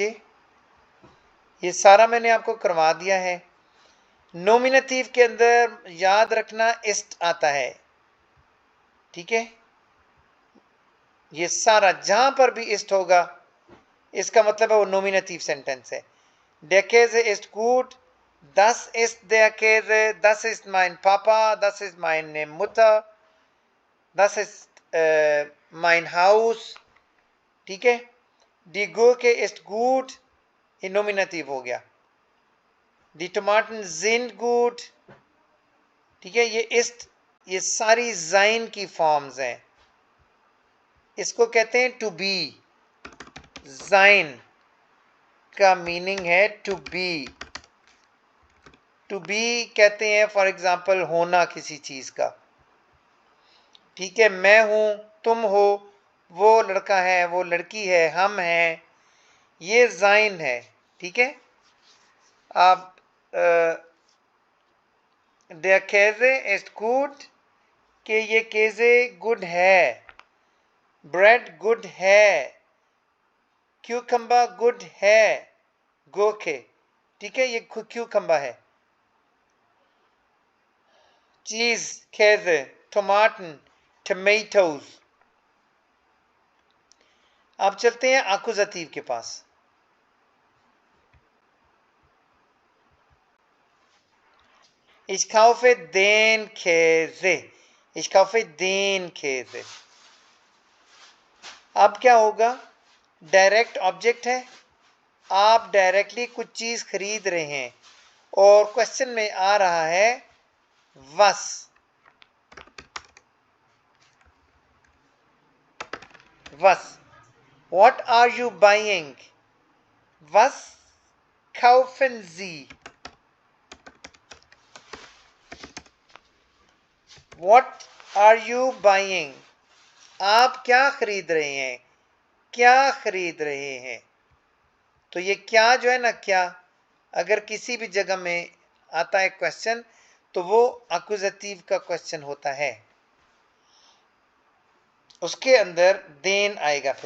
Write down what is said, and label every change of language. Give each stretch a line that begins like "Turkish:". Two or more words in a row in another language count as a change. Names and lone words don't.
Hindi: ये सारा मैंने आपको करवा दिया है। नोमिनेटिव के अंदर याद रखना इस्ट आता है, ठीक है। ये सारा जहां पर भी इस्ट होगा इसका मतलब है वो
English: nominative sentence
Hindi: है।
German: Der Käse ist gut, das ist der Käse, das ist mein Papa, das ist meine Mutter, das ist mein Haus,
Hindi: ठीक है।
German: Die Gurke ist gut,
Hindi: ये नोमिनेटिव हो गया।
German: Die Tomaten sind gut,
Hindi: ठीक है। ये इस्ट, ये सारी जाइन की फॉर्म्स हैं। इसको कहते हैं
English: to be.
Hindi: जाइन का मीनिंग है
English: to be. to be
Hindi: कहते हैं
English: for example
Hindi: होना किसी चीज का, ठीक है। मैं हूं, तुम हो, वो लड़का है, वो लड़की है, हम हैं, ये जाइन है, ठीक है।
German: आप der Käse ist gut,
Hindi: कि ये केजे गुड है,
English: bread good
Hindi: है,
English: cucumber good
Hindi: है, गोखे, ठीक है, ये क्यूकम्बा है।
English: cheese Käse, Tomaten, tomatoes.
Hindi: अब चलते हैं आकुजातीव के पास।
German: Ich kaufe den Käse, ich kaufe den Käse।
Hindi: अब क्या होगा,
English: direct object
Hindi: है, आप डायरेक्टली कुछ चीज खरीद रहे हैं और क्वेश्चन में आ रहा है was।
English: was, what are you buying,
German: was kaufen Sie,
English: what are you buying,
Hindi: आप क्या खरीद रहे हैं, क्या खरीद रहे हैं। तो ये क्या जो है ना, क्या अगर किसी भी जगह में आता है क्वेश्चन तो वो अक्यूजेटिव का क्वेश्चन होता है, उसके अंदर देन आएगा फिर।